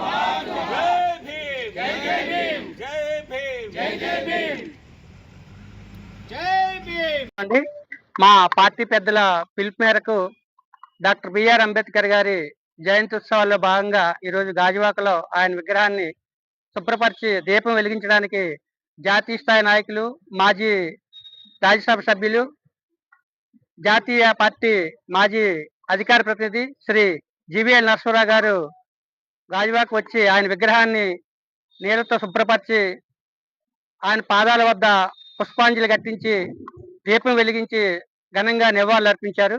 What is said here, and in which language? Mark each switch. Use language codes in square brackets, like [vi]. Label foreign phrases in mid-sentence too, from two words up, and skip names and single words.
[hi] जय भीम, जय भीम, जय भीम, जय भीम, जय भीम। [te] మా పార్టీ పెద్దల పిలుపు మేరకు డాక్టర్ బిఆర్ అంబేద్కర్ గారి జయంతి ఉత్సవాల్లో భాగంగా ఈరోజు గాజువాకలో ఆయన విగ్రహాన్ని శుభ్రపరిచి దీపం వెలిగించడానికి జాతీయ స్థాయి నాయకులు, మాజీ రాజ్యసభ సభ్యులు, జాతీయ పార్టీ మాజీ అధికార ప్రతినిధి శ్రీ జీవీఎల్ నరసింహారావు గారు గాజువాక వచ్చి ఆయన విగ్రహాన్ని నీళ్ళతో శుభ్రపరిచి ఆయన పాదాల వద్ద పుష్పాంజలి ఘటించి దీపం వెలిగించి ఘనంగా నివాళులు అర్పించారు.